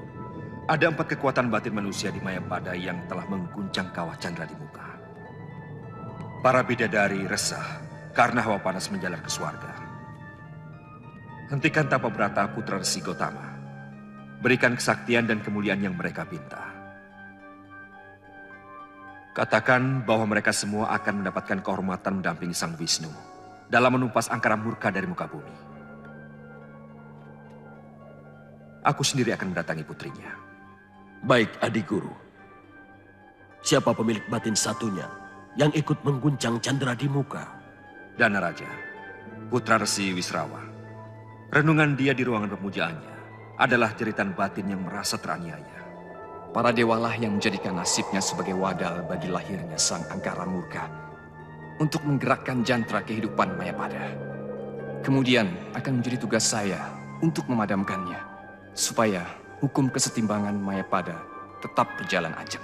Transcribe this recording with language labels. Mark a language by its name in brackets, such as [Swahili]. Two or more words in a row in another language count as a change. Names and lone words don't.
[Indonesian] Ada 4 kekuatan batin manusia di Mayapada yang telah mengguncang kawah Candra di muka. Para bidadari resah karena hawa panas menjalar ke surga. Hentikan tapa berata putra Resi Gotama. Berikan kesaktian dan kemuliaan yang mereka pinta. Katakan bahwa mereka semua akan mendapatkan kehormatan mendampingi Sang Wisnu dalam menumpas angkara murka dari muka bumi. Aku sendiri akan mendatangi putrinya. Baik, Adik Guru. Siapa pemilik batin satunya yang ikut mengguncang Candra di muka? Danaraja, putra Resi Wisrawa. Renungan dia di ruangan pemujaannya adalah jeritan batin yang merasa teraniaya. Para dewalah yang menjadikan nasibnya sebagai wadal bagi lahirnya sang angkara murka untuk menggerakkan jantra kehidupan Mayapada. Kemudian akan menjadi tugas saya untuk memadamkannya, supaya hukum kesetimbangan Mayapada tetap berjalan ajak.